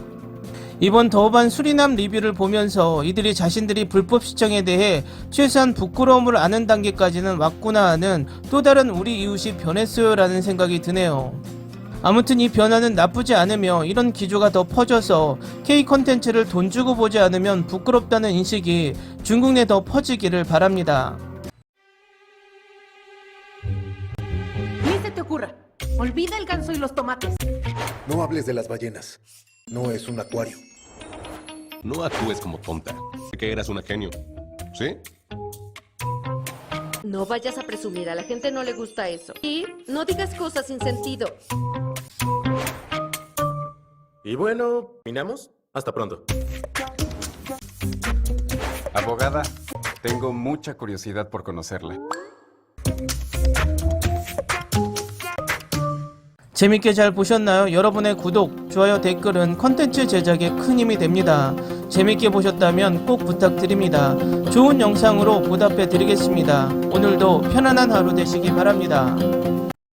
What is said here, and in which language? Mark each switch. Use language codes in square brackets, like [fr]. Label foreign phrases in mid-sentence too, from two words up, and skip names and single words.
[ko] 이번 더우반 수리남 리뷰를 보면서 이들이 자신들이 불법 시청에 대해 최소한 부끄러움을 아는 단계까지는 왔구나 하는 또 다른 우리 이웃이 변했어요 라는 생각이 드네요. 아무튼 이 변화는 나쁘지 않으며 이런 기조가 더 퍼져서 K 컨텐츠를 돈 주고 보지 않으면 부끄럽다는 인식이 중국 내 더 퍼지기를 바랍니다. [es] Ni se te ocurra. Olvida el ganso y los tomates. No hables de las ballenas. No es un acuario. No actúes como tonta. Que eras una genio. ¿Sí? No vayas a presumir, a la gente no le gusta eso. Y no digas cosas sin sentido. Y bueno, ¿terminamos? Hasta pronto. Abogada, tengo mucha curiosidad por conocerla. [ko] 재밌게 잘 보셨나요? 여러분의 구독, 좋아요, 댓글은 컨텐츠 제작에 큰 힘이 됩니다. 재밌게 보셨다면 꼭 부탁드립니다. 좋은 영상으로 보답해 드리겠습니다. 오늘도 편안한 하루 되시기 바랍니다.